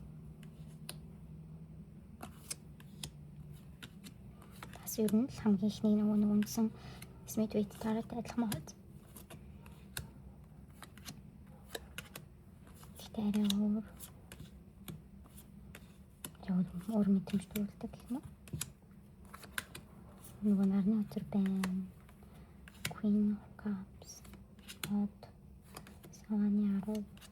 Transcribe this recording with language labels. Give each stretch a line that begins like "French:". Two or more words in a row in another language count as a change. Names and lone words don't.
Mongolian: Бас ер нь хамгийн ихний нэг үндсэн Smith Wait тараатай адилхан байна. Гэхдээ арай өөр мэдрэмж төрүүлдэг гэх юм уу? Нөгөө нарны өдөр байна. Queen of Cups. Саваны 10.